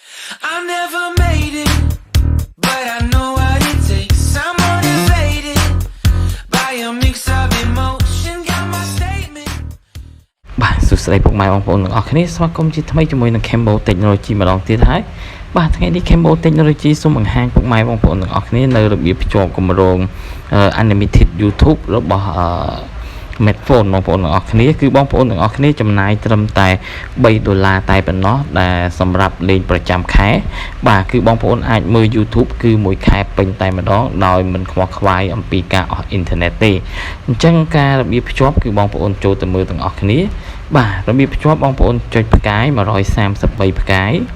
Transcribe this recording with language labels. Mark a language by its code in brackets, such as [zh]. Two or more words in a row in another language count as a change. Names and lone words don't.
[en] I never made it, but I know what it takes. I'm motivated by a mix of emotion. Got my statement. [km] បាទសួស្តីពុកម៉ែបងប្អូនទាំងអស់គ្នាស្វាគមន៍ជាថ្មីជាមួយនឹង Cambo Technology ម្ដងទៀតហើយបាទថ្ងៃនេះ Cambo Technology សូមបង្ហាញពុក ម៉ែបងប្អូនទាំងអស់គ្នានៅរបៀបភ្ជាប់គម្រោង Unlimited YouTube របស់Metfone បងប្អូនទាំងអស់គ្នាគឺបងប្អូនទាំងអស់គ្នាចំណាយត្រឹមតែ$3តែប៉ុណ្ណោះដែលសម្រាប់លេងប្រចាំខែបាទគឺបងប្អូនអាចមើល YouTube គឺមួយខែពេញតែម្ដងដោយមិនខ្វល់ខ្វាយអំពីការអស់អ៊ីនធឺណិតទេអញ្ចឹងការរបៀបភ្ជាប់គឺបងប្អូនចូលទៅមើលទាំងអស់គ្នាបាទរបៀបភ្ជាប់បងប្អូនចុចផ្កាយ133ផ្កាយ